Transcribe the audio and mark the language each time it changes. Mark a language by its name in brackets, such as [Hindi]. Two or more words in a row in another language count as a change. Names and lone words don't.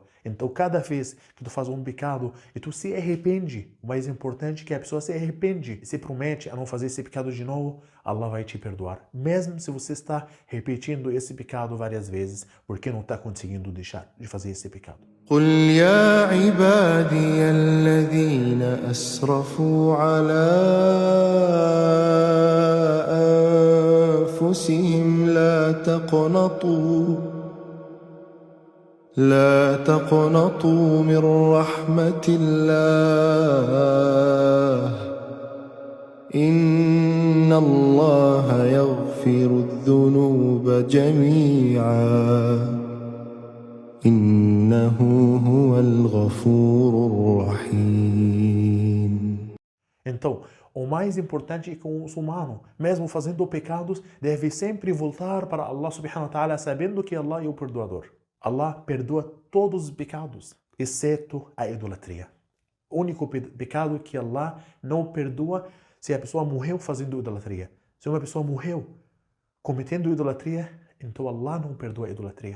[Portuguese] Então, cada vez que tu faz um pecado e tu se arrepende, o mais importante é que a pessoa se arrepende e se promete a não fazer esse pecado de novo, Allah vai te perdoar. Mesmo se você está repetindo esse pecado várias vezes, porque não está conseguindo deixar de fazer esse pecado. [Arabic] قل يا عبادي الذين أسرفوا على أنفسهم لا تقنطوا من رحمة الله إن الله يغفر الذنوب جميعا إنه هو الغفور الرحيم. [Portuguese] Então, o mais importante é que um muçulmano, mesmo fazendo pecados, deve sempre voltar para [Arabic] الله سبحانه وتعالى [Portuguese] sabendo que Allah é o perdoador. Allah perdoa todos os pecados, exceto a idolatria. O único pecado que Allah não perdoa se a pessoa morreu fazendo idolatria. Se uma pessoa morreu cometendo idolatria, então Allah não perdoa a idolatria.